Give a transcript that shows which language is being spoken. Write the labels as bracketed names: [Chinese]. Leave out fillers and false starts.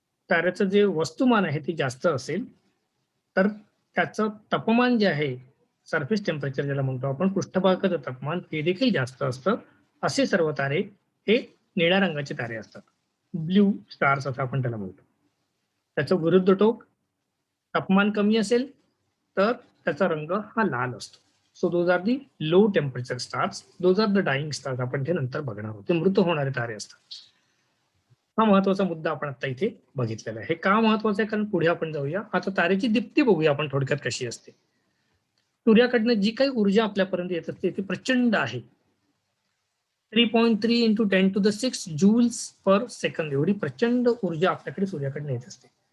[Marathi] ताऱ्याचं जे वस्तुमान आहे ते जास्त असेल तर त्याचं तापमान जे आहे, सरफेस टेम्परेचर ज्याला म्हणतो आपण, पृष्ठभागाचं तापमान, ते देखील जास्त असतं. असे सर्व तारे हे निळ्या रंगाचे तारे असतात, ब्ल्यू स्टार्स असं आपण त्याला म्हणतो. त्याचं विरुद्ध टोक, तापमान कमी असेल तर त्याचा रंग हा लाल असतो. [English] So those are the low temperature stars, those are the dying stars. [Marathi] आपण ते नंतर बघणार आहोत. ते मृत होणारे तारे असतात. हा महत्वाचा मुद्दा आपण आता इथे बघितलेला आहे. हे का महत्वाचं आहे कारण पुढे आपण जाऊया. आता ताऱ्याची दीप्ती बघूया आपण थोडक्यात कशी असते. सूर्याकडनं जी काही ऊर्जा आपल्यापर्यंत येत असते ती प्रचंड आहे. 3.3 × 10⁶ जूल्स पर सेकंद एवढी प्रचंड ऊर्जा आपल्याकडे सूर्याकडनं येत असते.